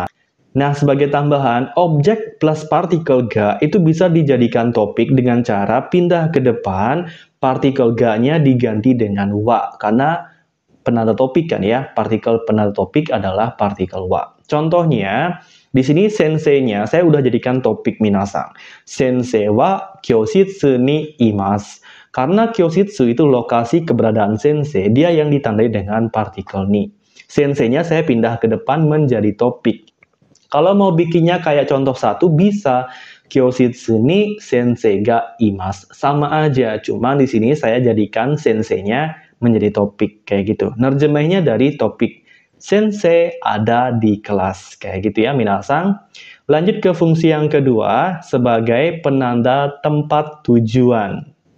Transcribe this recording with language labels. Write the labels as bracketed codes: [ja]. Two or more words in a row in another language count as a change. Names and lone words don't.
[id] Nah, sebagai tambahan, objek plus partikel ga itu bisa dijadikan topik dengan cara pindah ke depan, partikel ga-nya diganti dengan wa. Karena penanda topik kan ya, partikel penanda topik adalah partikel wa. Contohnya, di sini sensei-nya saya udah jadikan topik minasan. [ja] 先生は教室にいます. [id] Karena kyoshitsu itu lokasi keberadaan sensei, dia yang ditandai dengan partikel ni. Sensei-nya saya pindah ke depan menjadi topik. Kalau mau bikinnya kayak contoh satu bisa [ja] 教室に先生がいます. [id] Sama aja, cuma di sini saya jadikan sensei-nya menjadi topik kayak gitu. Nerjemahnya dari topik sensei ada di kelas kayak gitu ya minasan. Lanjut ke fungsi yang kedua sebagai penanda tempat tujuan.